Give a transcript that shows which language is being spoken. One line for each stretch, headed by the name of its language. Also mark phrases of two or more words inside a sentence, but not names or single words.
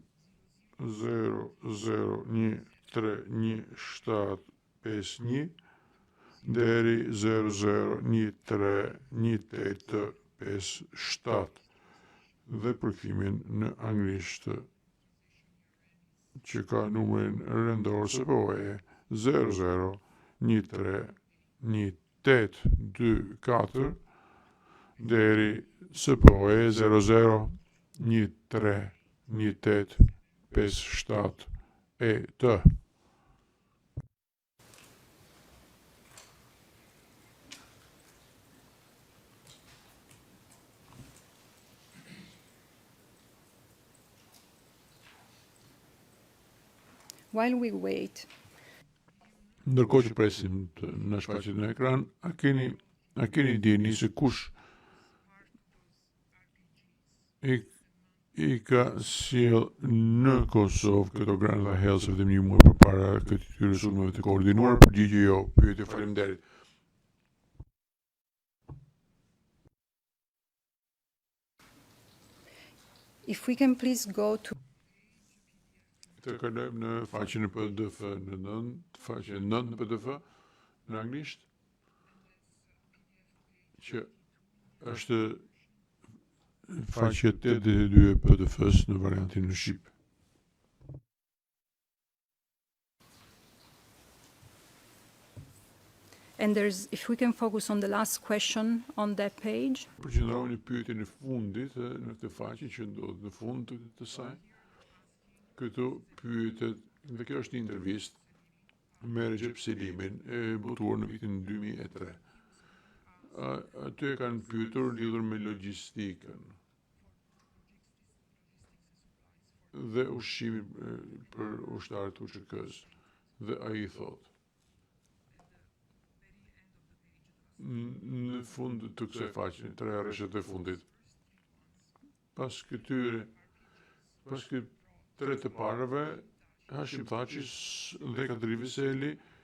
Albanian: 00131751 deri 00131857 dhe përkthimin në anglisht që ka numrin rendor CPOE 00131824 deri CPOE 00131857 ET.
English: While we wait,
Albanian: Ndërkohë që presim të na shfaqet në ekran, a keni dieni se kush I ka sjell në Kosovë këto Granda Hells vetëm një muaj përpara këtyre sulmeve të koordinuar? Përgjigje jo. Pyetje, faleminderit.
English: if we can please go to
Albanian: Të kalojmë në faqen e PDF faqen 9 në PDF në anglisht, që është faqe 82 e PDF-s në variantin në shqip.
English: and if we can focus on the last question on that page.
Albanian: Përqendrohuni pyetjen e fundit në këtë faqe që ndodhet në fund të saj. Këtu pyetet, dhe kjo është një intervistë me Recep Selimin e botuar në vitin 2003. Aty e kanë pyetur lidhur me logjistikën dhe ushqimin për ushtarët e UÇK-s, dhe ai thotë në fund të kësaj faqe, 3 rreshet e fundit, pas këtyre 3 të parave, Hashim Thaçi dhe Kadri Veseli